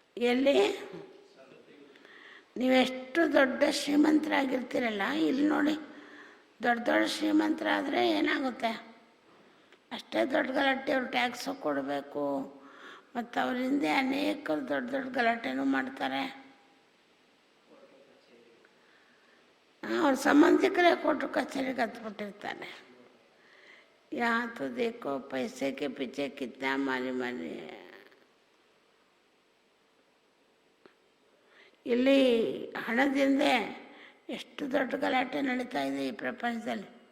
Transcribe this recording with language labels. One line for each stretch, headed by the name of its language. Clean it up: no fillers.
Kannada: ಎಲ್ಲಿ ನೀವೆಷ್ಟು ದೊಡ್ಡ ಶ್ರೀಮಂತರಾಗಿರ್ತೀರಲ್ಲ, ಇಲ್ಲಿ ನೋಡಿ ದೊಡ್ಡ ದೊಡ್ಡ ಶ್ರೀಮಂತರಾದರೆ ಏನಾಗುತ್ತೆ? ಅಷ್ಟೇ ದೊಡ್ಡ ಗಲಾಟೆ, ಅವ್ರು ಟ್ಯಾಕ್ಸು ಕೊಡಬೇಕು, ಮತ್ತು ಅವ್ರ ಹಿಂದೆ ಅನೇಕರು ದೊಡ್ಡ ದೊಡ್ಡ ಗಲಾಟೆನೂ ಮಾಡ್ತಾರೆ. ಅವ್ರ ಸಂಬಂಧಿಕರೇ ಕೊಟ್ಟು ಕಚೇರಿಗೆ ಹತ್ಬಿಟ್ಟಿರ್ತಾನೆ.
Hindi: यहाँ तो देखो पैसे के पीछे कितना मारी मारी.
Kannada: ಇಲ್ಲಿ ಹಣದಿಂದ ಎಷ್ಟು ದೊಡ್ಡ ಗಲಾಟೆ ನಡೀತಾ ಇದೆ ಈ ಪ್ರಪಂಚದಲ್ಲಿ.